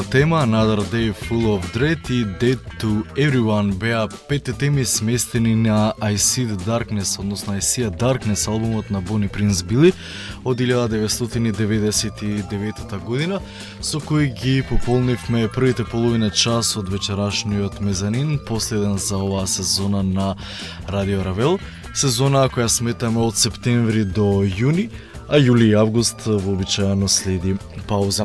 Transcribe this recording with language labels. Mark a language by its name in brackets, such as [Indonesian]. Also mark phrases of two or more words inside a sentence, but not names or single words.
[Macedonian] тема, Another Day Full of Dread и Dead to Everyone беа петте теми сместени на I See the Darkness, односно I See a Darkness, албумот на Bonnie Prince Billy од 1999 година, со кој ги пополнивме првите половина час од вечерашниот мезанин, последен за оваа сезона на Радио Равел, сезона која сметаме од септември до јуни, а јули и август вообичаено следи пауза.